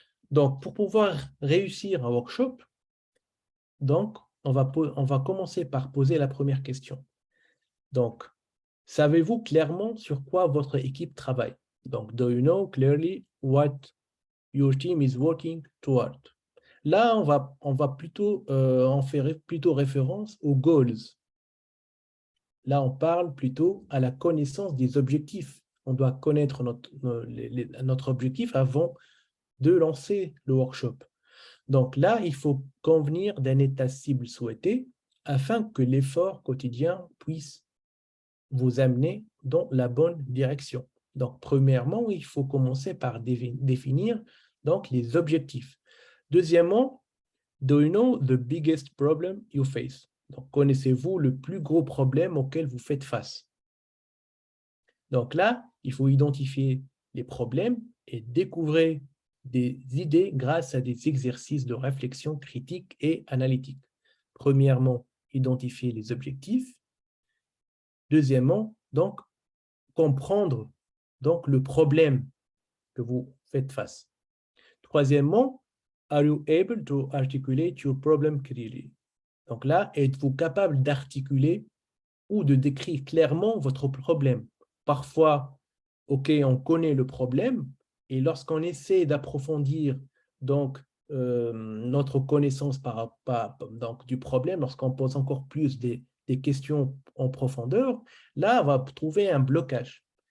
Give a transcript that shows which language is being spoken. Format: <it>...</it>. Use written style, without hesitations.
<fr>Donc, pour pouvoir réussir un workshop, donc, on va commencer par poser la première question. Donc, savez-vous clairement sur quoi votre équipe travaille?</fr> <en>Donc, do you know clearly what your team is working toward?</en> <fr>Là, on va plutôt en faire plutôt référence aux goals. Là, on parle plutôt à la connaissance des objectifs. On doit connaître notre objectif avant de lancer le workshop. Donc là, il faut convenir d'un état cible souhaité afin que l'effort quotidien puisse vous amener dans la bonne direction. Donc, premièrement, il faut commencer par définir donc, les objectifs.</fr> <en>Deuxièmement, do you know the biggest problem you face?</en> <fr>Donc, connaissez-vous le plus gros problème auquel vous faites face? Donc là, il faut identifier les problèmes et découvrir des idées grâce à des exercices de réflexion critique et analytique. Premièrement, identifier les objectifs. Deuxièmement, donc, comprendre donc, le problème que vous faites face.</fr> <en>Troisièmement, are you able to articulate your problem clearly?</en> <fr>Donc là, êtes-vous capable d'articuler ou de décrire clairement votre problème? Parfois, OK, on connaît le problème, et lorsqu'on essaie d'approfondir donc, notre connaissance donc, du problème, lorsqu'on pose encore plus des questions en profondeur, là, on va trouver un blocage.</fr>